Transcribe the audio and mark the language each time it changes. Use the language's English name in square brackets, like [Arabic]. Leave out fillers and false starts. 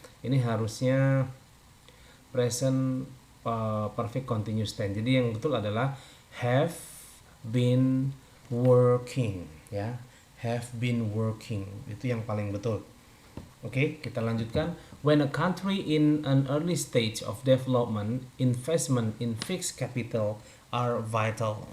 [Indonesian] Ini harusnya present perfect continuous tense. Jadi yang betul adalah [English] have been working [Indonesian] ya. [English] Have been working. [Indonesian] Itu yang paling betul. Oke, kita lanjutkan. [English] When a country in an early stage of development, investment in fixed capital are vital.